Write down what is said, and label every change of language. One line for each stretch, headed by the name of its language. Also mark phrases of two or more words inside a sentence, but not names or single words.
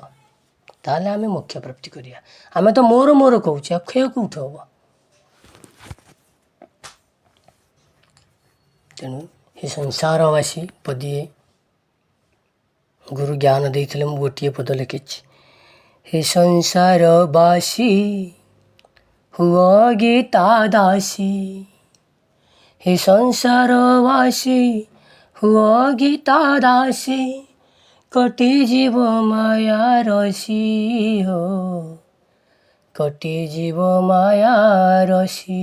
Odia: ତାହେଲେ ଆମେ ମୋକ୍ଷ ପ୍ରାପ୍ତି କରିବା। ଆମେ ତ ମୋର କହୁଛେ, ଆଉ କ୍ଷୟ କେଉଁଠୁ ହେବ? ତେଣୁ ଏ ସଂସାରବାସୀ ପଦିଏ ଗୁରୁ ଜ୍ଞାନ ଦେଇଥିଲେ, ମୁଁ ଗୋଟିଏ ପଦ ଲେଖିଛି। ହେ ସଂସାରବାସୀ ହୁଅ ଗୀତା ଦାସୀ, ହେ ସଂସାରବାସୀ ହୁଅ ଗୀତା ଦାସୀ, କଟିଯିବ ମାୟା ରସି ହୋ, କଟିଯିବ ମାୟା ରସି।